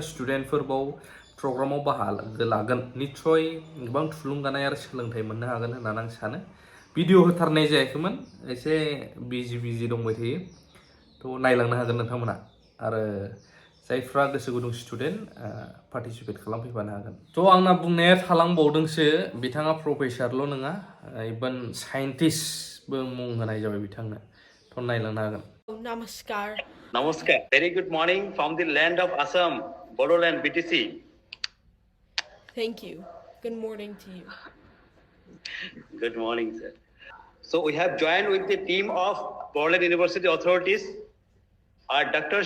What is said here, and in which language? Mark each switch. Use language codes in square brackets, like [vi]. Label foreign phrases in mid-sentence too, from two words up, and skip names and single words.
[brx] स्टुडेन्टफोर बाव प्रग्रामाव बाहागो लागोन निस्सय गोबां थुलुंगानाय आरो सोलोंथाइ मोननो हागोन होननानै आं सानो भिडिअ होथारनाय जायाखैमोन एसे बिजि दंबाय थायो थ' नायलांनो हागोन नोंथांमोना आरो जायफ्रा गोसो गुदुं [en] student participate [brx] खालामफैफानो हागोन थ' आंना बुंनाया थालांबावदोंसो बिथाङा प्रफेसारल' नङा इभेन साइन्टिस्टबो मुं होनाय जाबाय बिथांनो थ' नायलांनो हागोन [en] Namaskar. Namaskar. Very good morning from the land of Assam, Bodoland, BTC. Thank you. Good morning to you. Good morning, sir. So we have joined with the team of Bodoland University authorities, Dr.